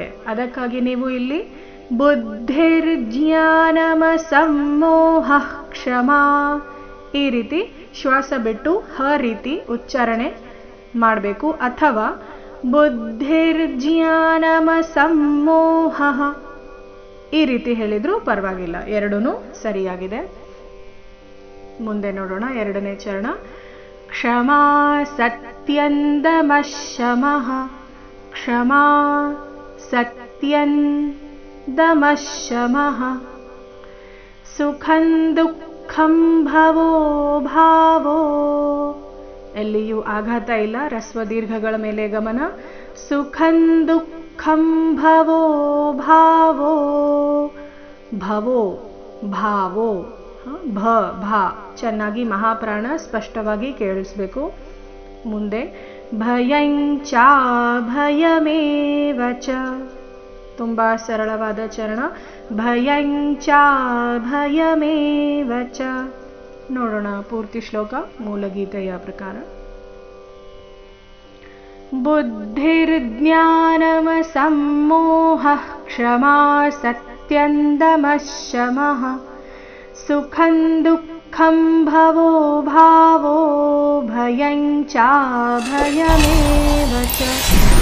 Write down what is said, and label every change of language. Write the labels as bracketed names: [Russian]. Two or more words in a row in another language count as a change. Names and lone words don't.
[Kannada] ಅದಕ್ಕಾಗಿ ನೀವು ಇಲ್ಲಿ [Sanskrit] ಬುದ್ಧಿರ್ಜ್ಞಾನಮಸಮ್ಮೋಹ ಕ್ಷಮಾ [Kannada] ಈ ರೀತಿ ಶ್ವಾಸ ಬಿಟ್ಟು ಹ ರೀತಿ ಉಚ್ಚಾರಣೆ ಮಾಡಬೇಕು, ಅಥವಾ ಬುದ್ಧಿರ್ಜ್ಞಾನಮಸಮ್ಮೋಹ ಈ ರೀತಿ ಹೇಳಿದ್ರೂ ಪರವಾಗಿಲ್ಲ, ಎರಡೂ ಸರಿಯಾಗಿದೆ. ಮುಂದೆ ನೋಡೋಣ ಎರಡನೇ ಚರಣ. [Sanskrit] ಕ್ಷಮಾ ಸತ್ಯಂದಮಃ ಶಮಃ ಕ್ಷಮಾ ಸತ್ಯಂದಮಃ ಶಮಃ ಸುಖಂ ದುಃಖಂ ಭವೋ ಭಾವೋ [Kannada] ಎಲ್ಲಿಯೂ ಆಘಾತ ಇಲ್ಲ, ರಸ್ವ ದೀರ್ಘಗಳ ಮೇಲೆ ಗಮನ. [Sanskrit] ಸುಖಂ ದುಃಖಂ ಭವೋ ಭಾವೋ ಭವೋ ಭಾವೋ ಭ ಭಾ [Kannada] ಚೆನ್ನಾಗಿ ಮಹಾಪ್ರಾಣ ಸ್ಪಷ್ಟವಾಗಿ ಕೇಳಿಸ್ಬೇಕು. ಮುಂದೆ [Sanskrit] ಭಯಂ ಚಾಭಯಮೇವ ಚ [Kannada] ತುಂಬಾ ಸರಳವಾದ ಚರಣ. [Sanskrit] ಭಯಂ ಚಾಭಯಮೇವ ಚ [Kannada] ನೋಡೋಣ ಪೂರ್ತಿ ಶ್ಲೋಕ ಮೂಲಗೀತೆಯ ಪ್ರಕಾರ. [Sanskrit] ಬುದ್ಧಿರ್ಜ್ಞಾನಮಸಮ್ಮೋಹಃ ಕ್ಷಮಾ ಸತ್ಯಂದಮಃ ಶಮಃ ಸುಖಂ ದುಃಖಂ ಭವೋ ಭಾವೋ ಭಯಂ ಚಾಭಯಮೇವ ಚ